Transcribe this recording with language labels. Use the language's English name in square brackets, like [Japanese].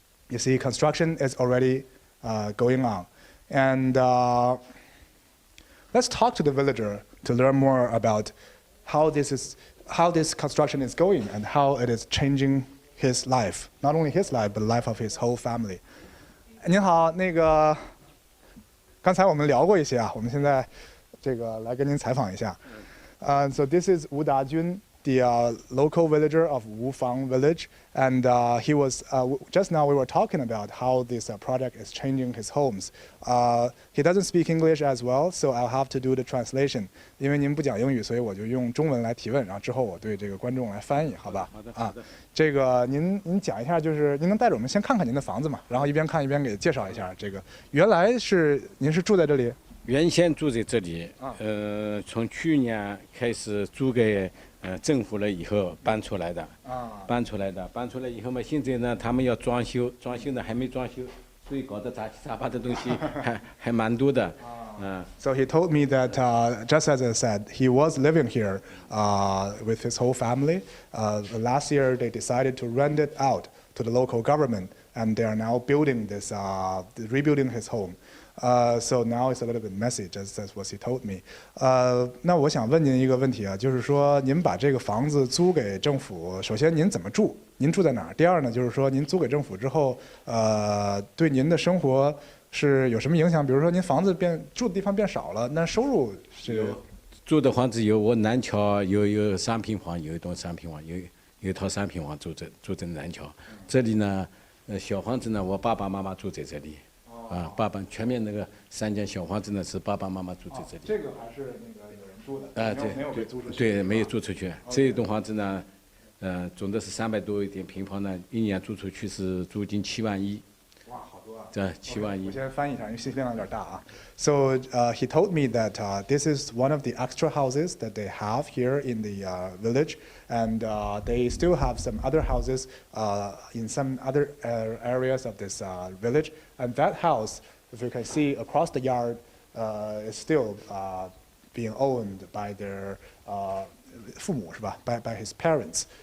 [English] You see, construction is already going on. And let's talk to the villager to learn more about how this is how this construction is going and how it is changing his life, not only his life, but the life of his whole family. [Chinese] 您好，那个刚才我们聊过一些啊，我们现在这个来跟您采访一下。 [English] So this is Wu Dajun, the local villager of Wufang village, and he was just now we were talking about how this project is changing his homes. He doesn't speak English as well, so I'll have to do the translation. [Chinese] 因为您不讲英语，所以我就用中文来提问，然后之后我对这个观众来翻译，好吧？好的，好的。这个您讲一下，就是您能带着我们先看看您的房子嘛，然后一边看一边给介绍一下这个。原来您是住在这里？原先住在这里，从去年开始租给政府了以后搬出来的，搬出来以后嘛，现在呢他们要装修，装修呢还没装修，所以搞得杂七杂八的东西还蛮多的。 [English] So he told me that just as I said, he was living here with his whole family. Last year they decided to rent it out to the local government, and they are now building this, rebuilding his home. So now it's a little bit messy, just as what he told me. [Chinese] 那我想问您一个问题啊，就是说您把这个房子租给政府，首先您怎么住？您住在哪儿？第二呢，就是说您租给政府之后，对您的生活是有什么影响？比如说您房子住的地方变少了，那收入是？住的房子有我南桥有3平房，有一栋3平房，有一套3平房住在南桥。这里呢，小房子呢，我爸爸妈妈住在这里。爸爸全面那个3间小房子呢，是爸爸妈妈住在这里。这个还是那个有人住的，对，没有被租出去。对，没有租出去。这一栋房子呢，总的是300多一点平方呢，一年租出去是租金7万1。哇，好多啊！这7万1。我先翻译一下，因为信息量有点大啊。 [English] So he told me that this is one of the extra houses that they have here in the village, and they still have some other houses in some other areas of this village. And that house, if you can see across the yard, is still being owned by their [Chinese] 父母是吧？ [English] by his parents.